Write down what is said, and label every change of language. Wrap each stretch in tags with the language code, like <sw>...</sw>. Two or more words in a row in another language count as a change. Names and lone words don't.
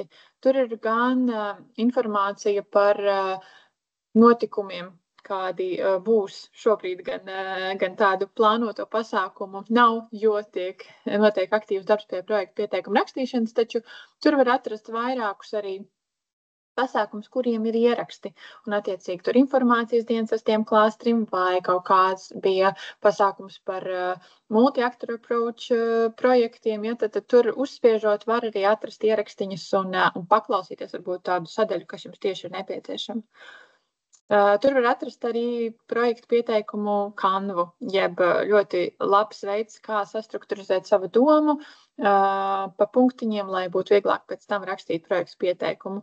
<lv>Tur ir gan informācija par notikumiem, kādi būs šobrīd, gan tādu plānoto pasākumu nav, jo notiek aktīvs darbs pie projektu pieteikuma rakstīšanas, taču tur var atrast vairākus arī pasākums, kuriem ir ieraksti. Un attiecīgi tur informācijas dienas 6. klāstrim vai kaut kāds bija pasākums par</lv> <en>multi-actor approach</en> <lv>projektiem, ja, tad tur uzspiežot var arī atrast ierakstiņus un paklausīties varbūt tādu sadaļu, kas jums tieši ir nepieciešama. Tur var atrast arī projektu pieteikumu kanvu, jeb ļoti labs veids, kā sastrukturizēt savu domu pa punktiņiem, lai būtu vieglāk pēc tam rakstīt projektu pieteikumu.</lv>